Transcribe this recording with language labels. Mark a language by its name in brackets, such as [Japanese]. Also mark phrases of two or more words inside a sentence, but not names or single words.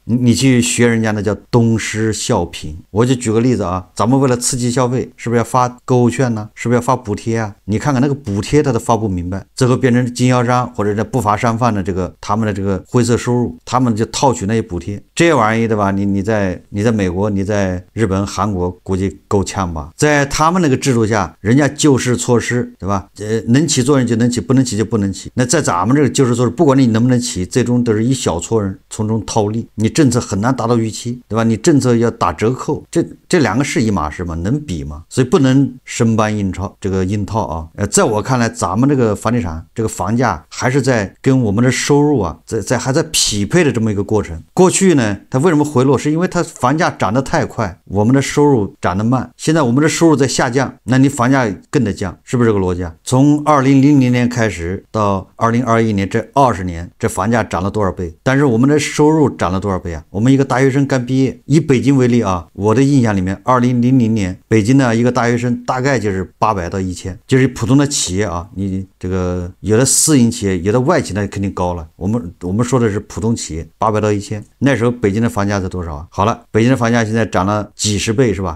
[Chinese] 你去學人家那叫東施效顰。我就舉個例子啊，咱們為了刺激消費，是不是要發購物券呢？是不是要發補貼啊？你看看那個補貼，它都發不明白，最後變成經銷商或者是不法商販的這個他們的這個灰色收入，他們就套取那些補貼。這玩意對吧？你在美國，你在日本、韓國，估計夠嗆吧？在他們那個制度下，人家救市措施，對吧？能起作用就能起，不能起就不能起。那在咱們這個救市措施，不管你能不能起，最終都是一小撮人從中套利。你政策很難達到預期，對吧？你政策要打折扣，這兩個是一碼事嗎？能比嗎？所以不能生搬硬套，這個硬套啊。在我看來，咱們這個房地產，這個房價還是在跟我們的收入啊，還在匹配的這麼一個過程。過去呢，它為什麼回落？是因為它房價漲得太快，我們的收入漲得慢。現在我們的收入在下降，那你房價更得降，是不是這個邏輯啊？從2000年開始到2021年這20年，這房價漲了多少倍？但是我們的收入漲了多少倍啊？我們一個大學生剛畢業，以北京為例啊，我的印象裡面，2000年北京的一個大學生大概就是800到1000，就是普通的企業啊，你這個有的私營企業，有的外企那肯定高了。我們說的是普通企業，800到1000。那時候北京的房價是多少啊？好了，北京的房價現在漲了幾十倍是吧？